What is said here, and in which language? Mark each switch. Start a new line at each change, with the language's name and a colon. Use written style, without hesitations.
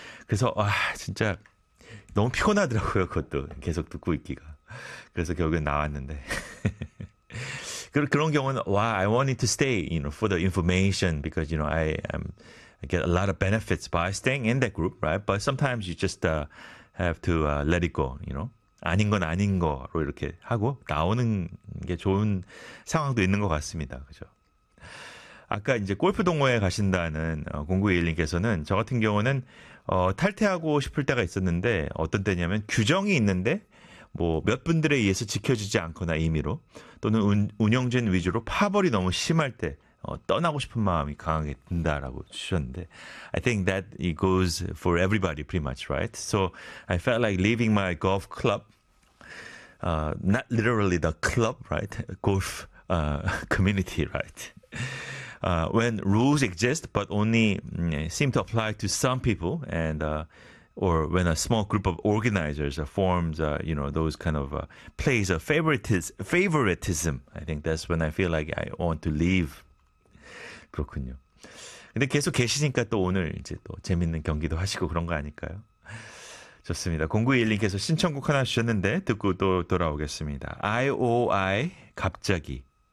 Korean: 그래서, 아, 진짜 너무 피곤하더라고요, 그것도. 계속 듣고 있기가. 그래서 결국엔 나왔는데. 그런 경우는,
English: why I wanted to stay, you know, for the information because, you know, I get a lot of benefits by staying in that group, right? But sometimes you just have to let it go, you know?
Korean: 아닌 건 아닌 거로 이렇게 하고 나오는 게 좋은 상황도 있는 것 같습니다. 그죠? 아까 이제 골프 동호회에 가신다는 0921님께서는 저 같은 경우는 탈퇴하고 싶을 때가 있었는데 어떤 때냐면 규정이 있는데 뭐 몇 분들에 의해서 지켜지지 않거나 임의로 또는 운영진 위주로 파벌이 너무 심할 때 떠나고 싶은 마음이 강하게 든다라고 주셨는데
English: I think that it goes for everybody pretty much, right? So I felt like leaving my golf club, not literally the club, right? Golf community, right? When rules exist but only seem to apply to some people and or when a small group of organizers forms you know those kind of plays of favoritism I think that's when I feel like I want to leave
Korean: 그렇군요. 근데 계속 계시니까 또 오늘 이제 또 재밌는 경기도 하시고 그런 거 아닐까요? 좋습니다. 0921님께서 신청곡 하나 주셨는데 듣고 또 돌아오겠습니다. IOI 갑자기